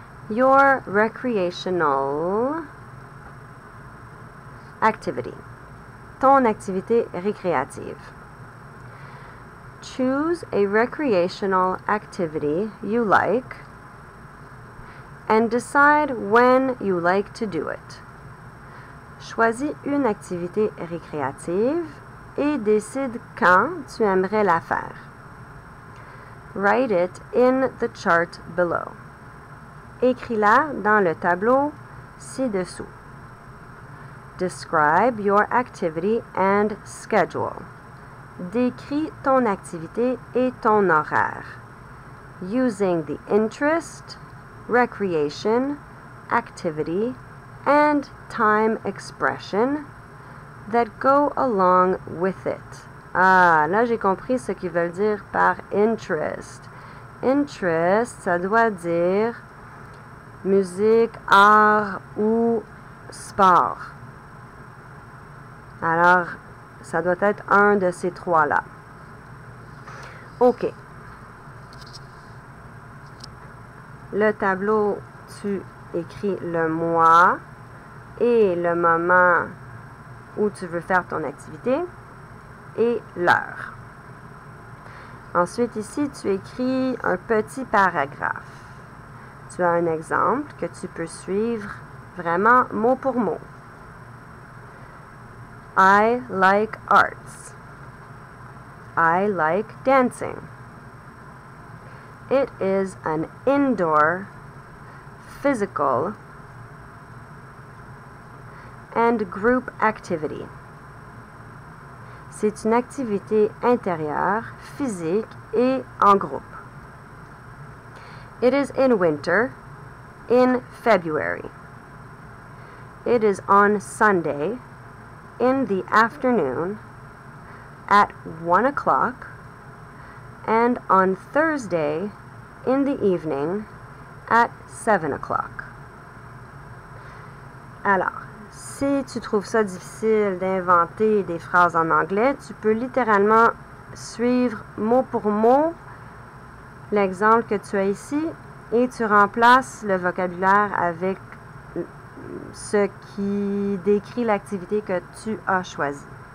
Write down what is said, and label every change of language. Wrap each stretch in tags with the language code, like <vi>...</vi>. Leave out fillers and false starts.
<en>Your recreational activity.</en> <fr>Ton activité récréative.</fr> <en>Choose a recreational activity you like and decide when you like to do it.</en> <fr>Choisis une activité récréative et décide quand tu aimerais la faire.</fr> <en>Write it in the chart below.</en> <fr>Écris-la dans le tableau ci-dessous.</fr> <en>Describe your activity and schedule.</en> <fr>Décris ton activité et ton horaire.</fr> <en>Using the interest, recreation, activity, and time expression that go along with it.</en> <fr>Ah, là j'ai compris ce qu'ils veulent dire par interest. Interest, ça doit dire musique, art ou sport. Alors, ça doit être un de ces trois-là. OK. Le tableau, tu écris le mois et le moment où tu veux faire ton activité et l'heure. Ensuite, ici, tu écris un petit paragraphe. Tu as un exemple que tu peux suivre vraiment mot pour mot.</fr> <en>I like arts. I like dancing. It is an indoor, physical, and group activity.</en> <fr>C'est une activité intérieure, physique et en groupe.</fr> <en>It is in winter, in February. It is on Sunday, in the afternoon, at 1 o'clock, and on Thursday, in the evening, at 7 o'clock.</en> <fr>Alors, si tu trouves ça difficile d'inventer des phrases en anglais, tu peux littéralement suivre mot pour mot l'exemple que tu as ici et tu remplaces le vocabulaire avec ce qui décrit l'activité que tu as choisie.</fr>